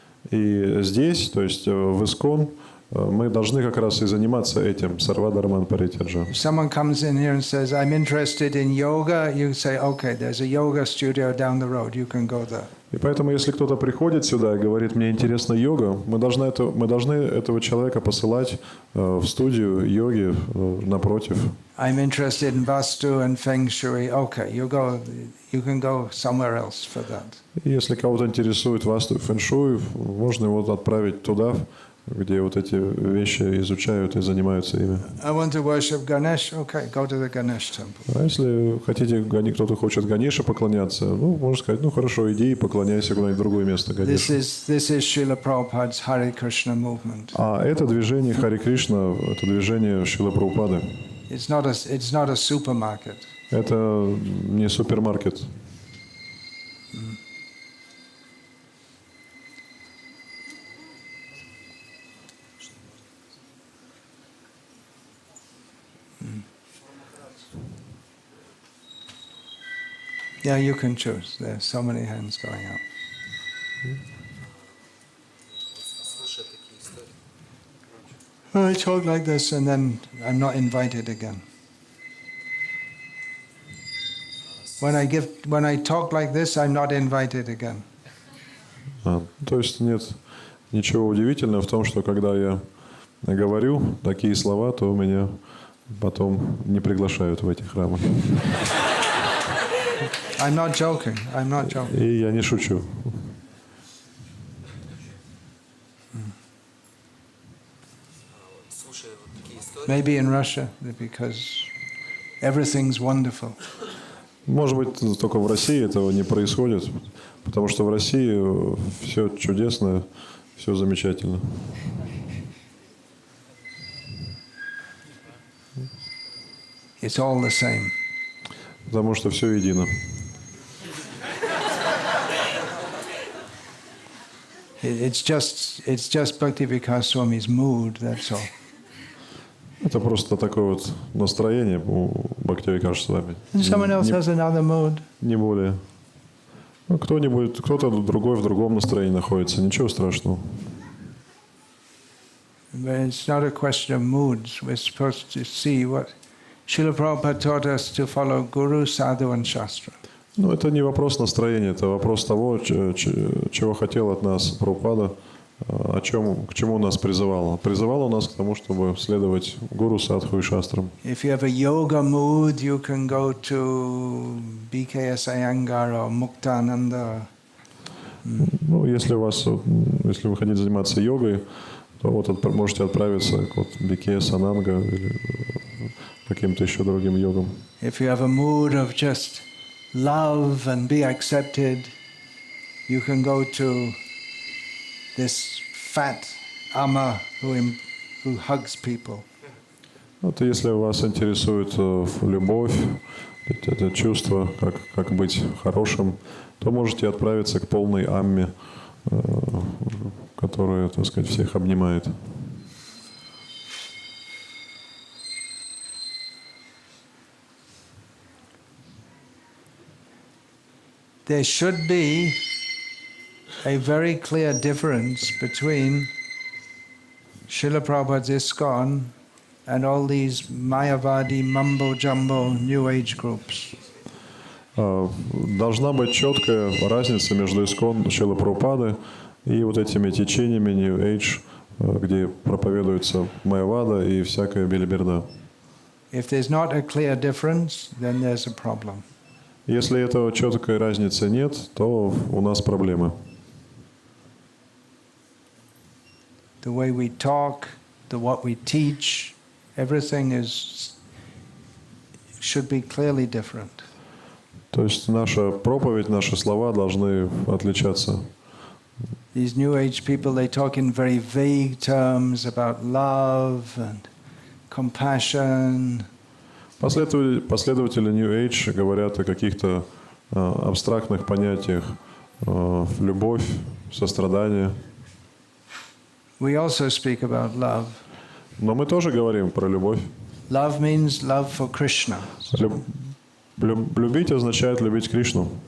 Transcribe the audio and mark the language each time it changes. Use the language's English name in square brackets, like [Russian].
[Russian] И здесь, то есть в ISKCON, мы должны как раз и заниматься этим, сарвадharman паритяджа. [English] If someone comes in here and says, I'm interested in yoga, you say, okay, there's a yoga studio down the road, you can go there. [Russian] И поэтому, если кто-то приходит сюда и говорит, мне интересна йога, мы должны этого человека посылать в студию йоги напротив. [English] I'm interested in vastu and feng shui. Okay, you can go somewhere else for that. [Russian] И если кого-то интересует васту и фэншуй, можно его отправить туда, где вот эти вещи изучают и занимаются ими. [English] I want to worship Ganesh. Okay, go to the Ganesh temple. [Russian] А если хотите, кто-то хочет Ганеше поклоняться, ну, можно сказать, ну хорошо, иди и поклоняйся куда-нибудь в другое место Ганеше. [English] This is Srila Prabhupada's Hare Krishna movement. [Russian] А это движение Харе Кришна, это движение Шрилы Прабхупады. [English] It's not a supermarket. [Russian] Это не супермаркет. [English] Yeah, you can choose. There's so many hands going up. [Russian] Слушая такие истории. [English] I talk like this and then I'm not invited again. When I talk like this, I'm not invited again. [Russian] То есть нет ничего удивительного в том, что когда я говорю такие слова, то меня потом не приглашают в эти храмы. [English] I'm not joking. [Russian] И я не шучу. Слушая вот такие истории. [English] Maybe in Russia, because everything's wonderful. [Russian] Может быть, только в России этого не происходит, потому что в России все чудесно, все замечательно. [English] It's all the same. [Russian] Потому что все едино. [English] It's just Bhakti Vikasa Swami's mood, that's all. [Russian] Это просто такое вот настроение у Бхакти Викаса Свами. [English] And someone else has another mood. [Russian] Не более. Ну, кто-то другой в другом настроении находится, ничего страшного. [English] But it's not a question of moods. We're supposed to see what Srila Prabhupada taught us to follow Guru, Sadhu and Shastra. [Russian] Ну, это не вопрос настроения, это вопрос того, чего хотел от нас Прабхупада, к чему нас призывал. Призывал он нас к тому, чтобы следовать Гуру, Садху и Шастрам. [English] If you have a yoga mood, you can go to Vikasa or Muktananda. [Russian] Ну, если вы хотите заниматься йогой, то вот можете отправиться к Бхакти Сананга или каким-то еще другим йогам. [English] If you have a mood of just love and be accepted, you can go to this fat Amma who hugs people. [Russian] Вот если вас интересует любовь, это чувство, как быть хорошим, то можете отправиться к полной амме, которая, так сказать, всех обнимает. [English] There should be a very clear difference between Srila Prabhupada's ISKCON and all these Mayavadi, mumbo-jumbo, New Age groups. [Russian] Должна быть четкая разница между ISKCON Шрилы Прабхупады и вот этими течениями New Age, где проповедуется Майявада и всякая белиберда. [English] If there's not a clear difference, then there's a problem. [Russian] Если этого четкой разницы нет, то у нас проблемы. [English] The way we talk, what we teach, everything should be clearly different. [Russian] То есть наша проповедь, наши слова должны отличаться. [English] These New Age people, they talk in very vague terms about love and compassion. [Russian] Последователи New Age говорят о каких-то абстрактных понятиях: любовь, сострадание. [English] We also speak about love. [Russian] Но мы тоже говорим про любовь. [English] Love means love for Krishna. [Russian] Любить означает любить Кришну.